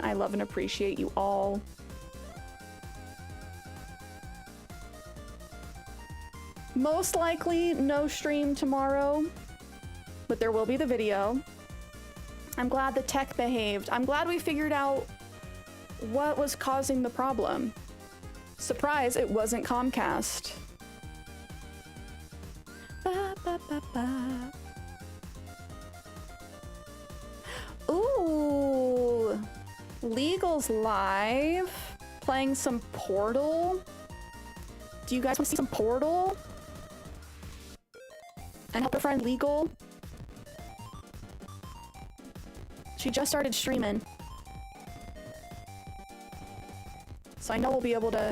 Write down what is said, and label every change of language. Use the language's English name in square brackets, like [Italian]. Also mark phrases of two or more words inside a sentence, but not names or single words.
[English] I love and appreciate you all. Most likely no stream tomorrow, but there will be the video. I'm glad the tech behaved. I'm glad we figured out what was causing the problem. Surprise, it wasn't Comcast. Ba, ba, ba, ba. Ooh, Legal's live, playing some Portal. Do you guys want to see some Portal? And help her friend Legal. She just started streaming. So I know we'll be able to...